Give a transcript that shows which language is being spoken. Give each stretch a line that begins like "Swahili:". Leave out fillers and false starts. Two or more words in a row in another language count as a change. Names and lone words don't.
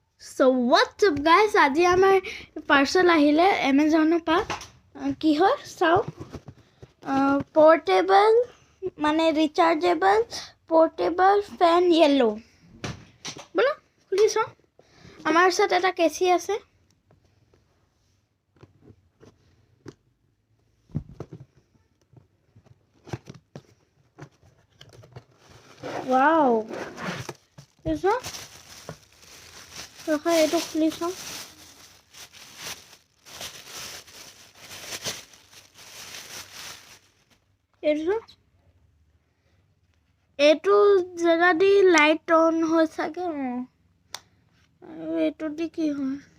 English: So what's up guys?
Assamese: আজি আমাৰ পাৰ্সেল আহিলে Amazon পা কি হয় চাও পোৰ্টেবল মানে
English: rechargeable portable fan
Assamese: ইয়েলো বলো খুলি চাও আমাৰ সাথে এটা কেসি আছে ওয়াও এসো ৰখা এইটো খুলি চাও এইটো জায়গা দি লাইট অন হৈ থাকে আৰু এইটো দি কি হয়